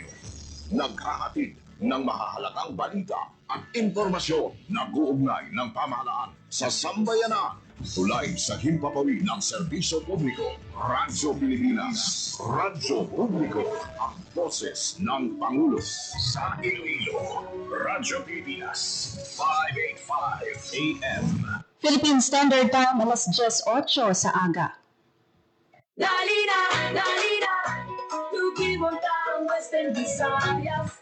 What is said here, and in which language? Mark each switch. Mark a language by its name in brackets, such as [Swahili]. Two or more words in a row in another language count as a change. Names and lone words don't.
[Filipino] Naghahatid ng mahahalagang balita at impormasyon na uugnay ng pamahalaan sa sambayanan. Tulay sa himpapawid ng serbisyo publiko. Radyo Pilipinas. Radyo Publiko. Ang boses ng Pangulo sa Iloilo. Radyo Pilipinas. 585 AM. [Hiligaynon] Philippine Standard Time, alas 10:08 sa aga. Dali na, tugibon taong Western Visayas.